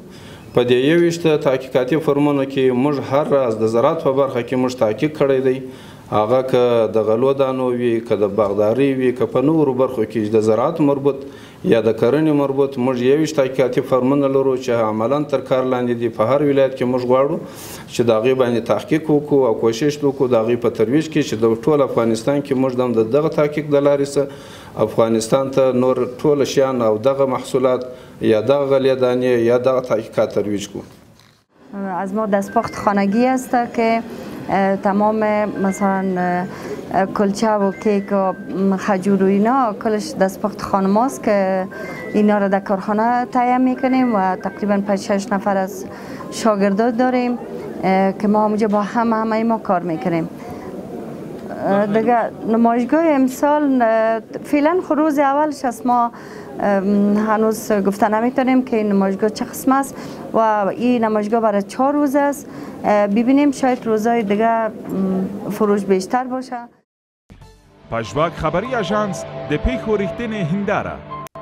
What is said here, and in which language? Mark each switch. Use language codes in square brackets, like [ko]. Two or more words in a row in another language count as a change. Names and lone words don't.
[ps] په دې 21 تحقیقاتي فارمونو کې موږ هر راز د زراعت په برخه کې موږ تحقیق کړی دی هغه که د غلو دانو وي که د باغدارۍ وي که په نورو برخو کې د زراعت مربوط یا د کرنې مربوط موږ 21 تحقیقاتي فارمونه لرو چې عملا تر کار لاندې دي. په هر ولایت کې موږ غواړو چې د هغې باندې تحقیق وکړو او کوشش وکړو د هغې په ترویج کې چې د ټول افغانستان کې موږ د دغه تحقیق د لارې څخه افغانستان ته نور ټول شیان او دغه محصولات یا دغه غلې دانې یا دغه تحقیقات ترویج کړو. [fa] از ما دستپخت خانگی است که تمام مثلا کلچه و کیک و خجور و اینا کلش دستپخت خانماست که اینا را در کارخانه تهیه میکنیم و تقریبا 5-6 نفر از شاگردان داریم که ما همونجا با همه ما کار میکنیم. دیگه نمایشگاه امسال فعلا روز اولش از ما هنوز گفته نمیتونیم که این نمایشگاه چه قسم است و این نمایشگاه برای 4 روز است. ببینیم شاید روزهای دیگه فروش بیشتر باشه. [ps] پژواک خبری اژانس د پیښو ریښتینې هنداره